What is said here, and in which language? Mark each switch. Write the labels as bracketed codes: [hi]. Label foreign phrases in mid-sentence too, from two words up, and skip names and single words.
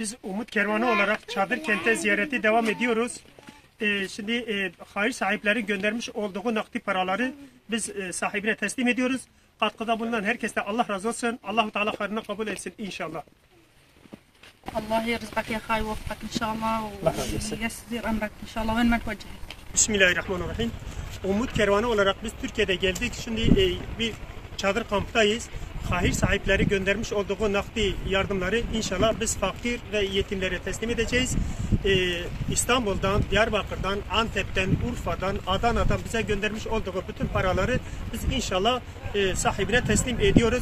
[tr] Biz Umut Kervanı olarak çadır kente ziyareti devam ediyoruz. Şimdi hayır sahipleri göndermiş olduğu nakdi paraları biz sahibine teslim ediyoruz. Katkıda bulunan herkese Allah razı olsun. Allahu Teala hayrını kabul etsin inşallah. [ar] Allah يرزقك يا خاي ووفقك إن شاء الله وييسر أمرك إن شاء الله وين ما توجه. [tr] Bismillahirrahmanirrahim. Umut Kervanı olarak biz Türkiye'de geldik. Şimdi bir çadır kamptayız. Hayır sahipleri göndermiş olduğu nakdi yardımları inşallah biz fakir ve yetimlere teslim edeceğiz. İstanbul'dan, Diyarbakır'dan, Antep'ten, Urfa'dan, Adana'dan bize göndermiş olduğu bütün paraları biz inşallah sahibine teslim ediyoruz.